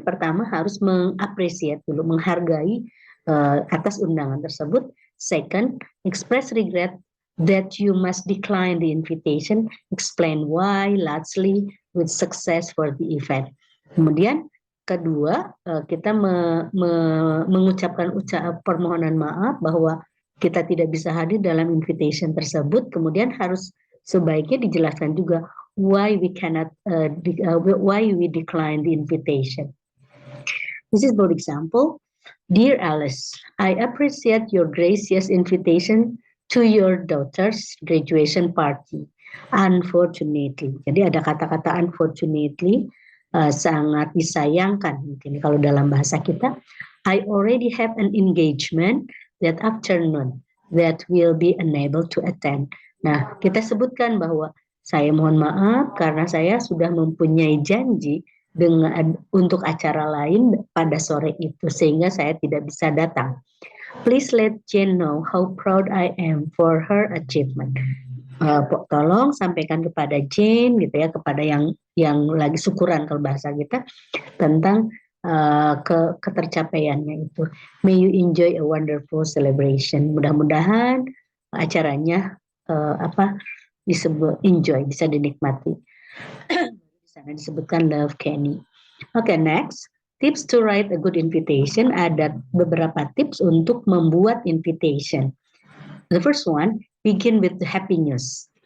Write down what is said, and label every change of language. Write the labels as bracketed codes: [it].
[id] Pertama harus mengapresiasi dulu, menghargai atas undangan tersebut. [en] Second, express regret that you must decline the invitation. Explain why, lastly, with success for the event. [id] Kemudian kedua, kita mengucapkan permohonan maaf bahwa kita tidak bisa hadir dalam invitation tersebut. Kemudian harus sebaiknya dijelaskan juga [en] why we cannot, why we decline the invitation. This is for example. Dear Alice, I appreciate your gracious invitation to your daughter's graduation party. [id] Unfortunately, jadi ada kata-kata unfortunately, sangat disayangkan mungkin kalau dalam bahasa kita. [en] I already have an engagement that afternoon that will be unable to attend. [id] Nah, kita sebutkan bahwa saya mohon maaf karena saya sudah mempunyai janji untuk acara lain pada sore itu sehingga saya tidak bisa datang. [en] Please let Jane know how proud I am for her achievement. [id] Tolong sampaikan kepada Jane gitu ya, kepada yang lagi syukuran kalau bahasa kita tentang ketercapaiannya itu. [en] May you enjoy a wonderful celebration. [id] Mudah-mudahan acaranya disebut enjoy, bisa dinikmati. Di sana disebutkan [en] love Kenny. Okay, next. Tips to write a good invitation. [id] Ada beberapa tips untuk membuat invitation. [en] The first one, begin with the happy news.